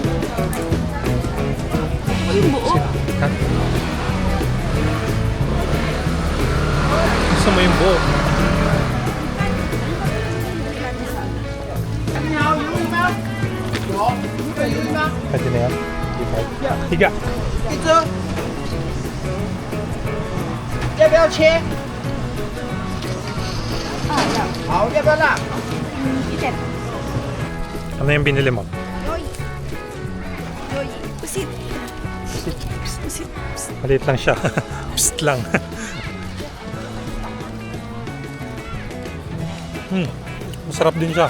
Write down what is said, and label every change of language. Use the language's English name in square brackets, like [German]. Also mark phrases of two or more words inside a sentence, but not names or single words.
[Filipino] Yung buo. Ha? Gusto mo yung buo? Pwede na yan? Higa. [Chinese] 一只，要不要切？好，要不要辣？ [Filipino] Item. Ano yung binili mo? Yoy. Yoy. Pusit. Pusit. Pusit. Pusit. Maliit lang siya. Psst lang. Masarap din siya.